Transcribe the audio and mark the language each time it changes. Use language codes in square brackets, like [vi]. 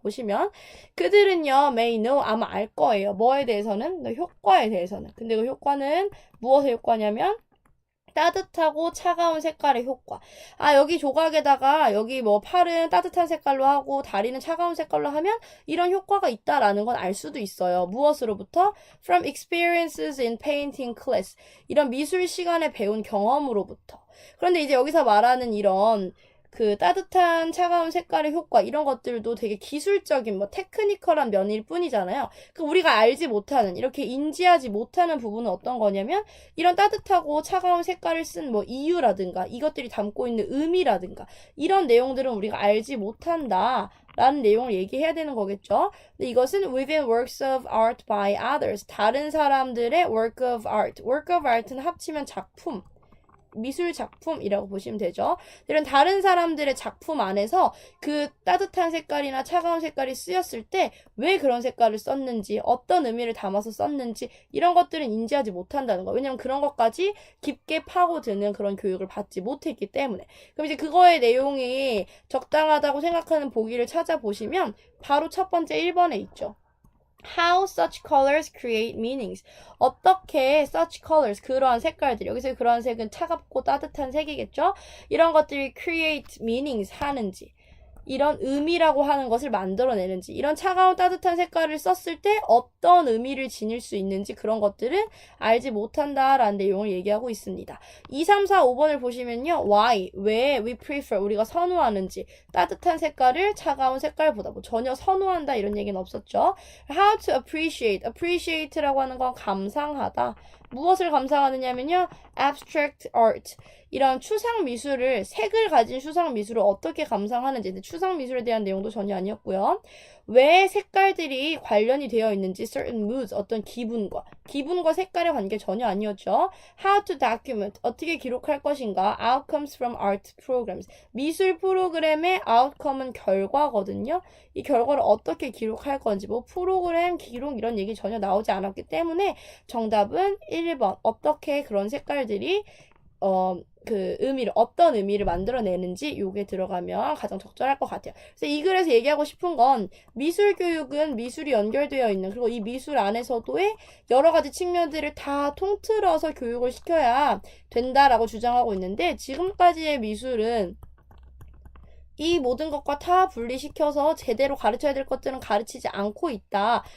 [ko] 보시면 그들은요 [en] may know [ko] 아마 알 거예요. 뭐에 대해서는? 효과에 대해서는. 근데 그 효과는 무엇의 효과냐면 따뜻하고 차가운 색깔의 효과. 여기 조각에다가 여기 뭐 팔은 따뜻한 색깔로 하고 다리는 차가운 색깔로 하면 이런 효과가 있다라는 건 알 수도 있어요. 무엇으로부터? [en] From experiences in painting class. [ko] 이런 미술 시간에 배운 경험으로부터. 그런데 이제 여기서 말하는 이런 그 따뜻한 차가운 색깔의 효과 이런 것들도 되게 기술적인 뭐 테크니컬한 면일 뿐이잖아요. 그 우리가 알지 못하는 이렇게 인지하지 못하는 부분은 어떤 거냐면 이런 따뜻하고 차가운 색깔을 쓴 뭐 이유라든가 이것들이 담고 있는 의미라든가 이런 내용들은 우리가 알지 못한다. 라는 내용을 얘기해야 되는 거겠죠. 근데 이것은 [en] within works of art by others. [ko] 다른 사람들의 [en] work of art. [ko] work of art는 합치면 작품. 미술 작품이라고 보시면 되죠. 이런 다른 사람들의 작품 안에서 그 따뜻한 색깔이나 차가운 색깔이 쓰였을 때 왜 그런 색깔을 썼는지 어떤 의미를 담아서 썼는지 이런 것들은 인지하지 못한다는 거예요. 왜냐면 그런 것까지 깊게 파고드는 그런 교육을 받지 못했기 때문에. 그럼 이제 그거의 내용이 적당하다고 생각하는 보기를 찾아보시면 바로 첫 번째 1번에 있죠. [en] How such colors create meanings. [ko] 어떻게 [en] such colors, [ko] 그러한 색깔들, 여기서 그러한 색은 차갑고 따뜻한 색이겠죠? 이런 것들이 [en] create meanings [ko] 하는지, 이런 의미라고 하는 것을 만들어내는지, 이런 차가운 따뜻한 색깔을 썼을 때 어떤 의미를 지닐 수 있는지 그런 것들은 알지 못한다라는 내용을 얘기하고 있습니다. 2, 3, 4, 5번을 보시면요. Why, 왜 [en] we prefer, [ko] 우리가 선호하는지 따뜻한 색깔을 차가운 색깔보다 뭐 전혀 선호한다 이런 얘기는 없었죠. [en] How to appreciate, [ko] appreciate라고 하는 건 감상하다. 무엇을 감상하느냐면요. [en] abstract art. [ko] 이런 추상 미술을 색을 가진 추상 미술을 어떻게 감상하는지 추상 미술에 대한 내용도 전혀 아니었고요. 왜 색깔들이 관련이 되어 있는지 [en] certain moods [ko] 어떤 기분과 색깔의 관계 전혀 아니었죠. [en] How to document [ko] 어떻게 기록할 것인가 [en] outcomes from art programs [ko] 미술 프로그램의 outcome은 결과거든요. 이 결과를 어떻게 기록할 건지 뭐 프로그램 기록 이런 얘기 전혀 나오지 않았기 때문에 정답은 1번 어떻게 그런 색깔들이 그 의미를 어떤 의미를 만들어내는지 요게 들어가면 가장 적절할 것 같아요. 그래서 이 글에서 얘기하고 싶은 건 미술 교육은 미술이 연결되어 있는 그리고 이 미술 안에서도의 여러 가지 측면들을 다 통틀어서 교육을 시켜야 된다라고 주장하고 있는데 지금까지의 미술은 이 모든 것과 다 분리시켜서 제대로 가르쳐야 될 것들은 가르치지 않고 있다.